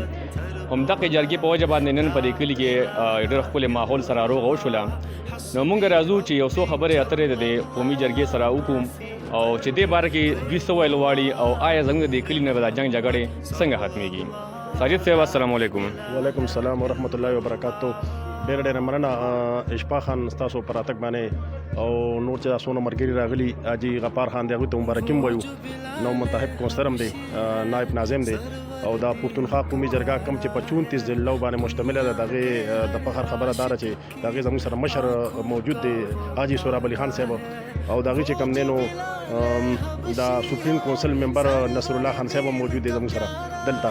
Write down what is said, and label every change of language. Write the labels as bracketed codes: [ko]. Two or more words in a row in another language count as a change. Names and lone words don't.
[ps] همدغې جرګې په وجه باندې نن په دې کلي کې ډېر ښکلی ماحول سره روغه وشوله. نو موږ راځو چې یو څو خبرې اترې د دې قومي جرګې سره وکړو او چې دې باره کې دوی څه ویل غواړي او آیا زموږ د دې کلي نه به دا جنګ جګړې څنګه ختمېږي. [ar] ساجد صاحب السلام علیکم. وعلیکم السلام ورحمۃ اللہ وبرکاتہ. [ps] ډېره ډېره مننه اشفاق خان ستاسو په راتګ باندې او نور چې څونه ملګري راغلي حاجي غفار خان دی هغوی ته مبارکي هم وایو. نو منتخب کونسلر هم دی، نائب ناظم دی او دا پښتونخوا قومي جرګه کوم چې په 34 ضلعو باندې مشتمله ده، د هغې د فخر خبره دا ده چې د هغې زموږ سره مشر موجود دی حاجي سهراب علي خان صاحب او د هغې چې کوم دی نو د [en] supreme council member [ps] نصر الله خان صاحب هم موجود دی زموږ سره دلته.